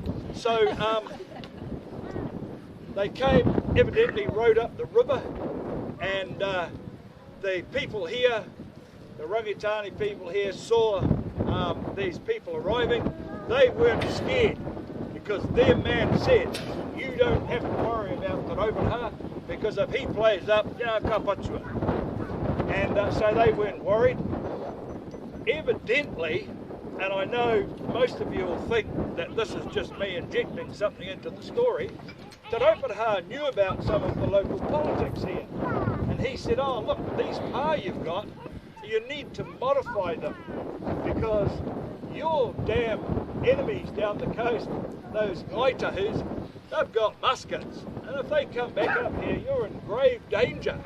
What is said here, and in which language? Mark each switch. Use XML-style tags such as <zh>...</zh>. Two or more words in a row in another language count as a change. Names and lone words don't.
<en>So they came, evidently rode up the river, and the people here, the Rangitani people here, saw these people arriving. They weren't scared, because their man said, you don't have to worry about Te Rauparaha, because if he plays up,</en> <mi>ka patua.</mi> <en>And so they weren't worried. Evidently, and I know most of you will think that this is just me injecting something into the story, Te Rauparaha knew about some of the local politics here. And he said, oh look, these pa you've got, you need to modify them, because your damn enemies down the coast, those Ngaitahus, they've got muskets, and if they come back up here, you're in grave danger.</en>